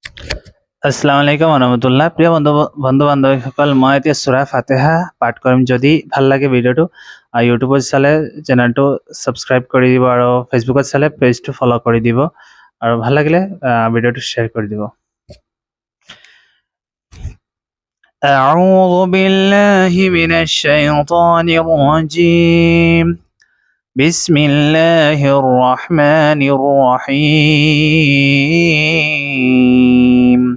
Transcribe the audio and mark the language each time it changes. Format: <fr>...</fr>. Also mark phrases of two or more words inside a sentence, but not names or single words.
<ar>السلام عليكم رحمة الله.</ar> <as>প্ৰিয় বন্ধু বান্ধৱীসকল, মই এতিয়া সূৰা ফাতিহা পাঠ কৰিম। যদি ভাল লাগে ভিডিঅ'টো ইউটিউবত চালে চেনেলটো ছাবস্ক্ৰাইব কৰি দিব আৰু ফেচবুকত চালে পেজটো ফ'ল' কৰি দিব আৰু ভাল লাগিলে ভিডিঅ'টো শ্বেয়াৰ কৰি দিব।</as> <ar>أعوذ بالله من الشيطان الرجيم. بسم الله الرحمن الرحيم.</ar>